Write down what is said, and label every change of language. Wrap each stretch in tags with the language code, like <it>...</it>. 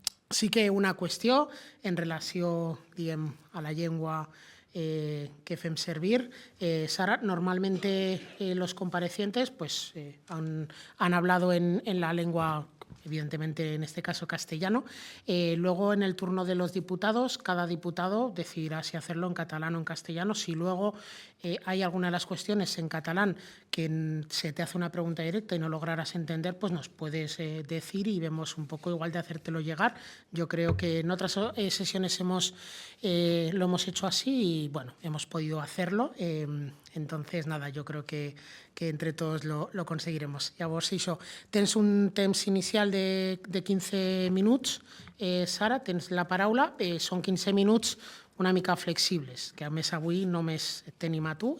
<ca>Sí que una qüestió en relació, a la llengua que fem servir.</ca> <es>Sara, normalmente los comparecientes han hablado en la lengua, evidentemente en este caso castellano. Luego, en el turno de los diputados, cada diputado decidirá si hacerlo en catalán o en castellano. Si luego hay alguna de las cuestiones en catalán que se te hace una pregunta directa y no lograras entender, pues nos puedes decir y vemos un poco igual de hacértelo llegar. Yo creo que en otras sesiones lo hemos hecho así y, bueno, hemos podido hacerlo. Entonces, nada, yo creo que entre tots lo conseguiremos.</es> <ca>Llavors, això, tens un temps inicial de 15 minuts. Sara, tens la paraula. Són 15 minuts una mica flexibles, que a més avui només et tenim a tu.</ca>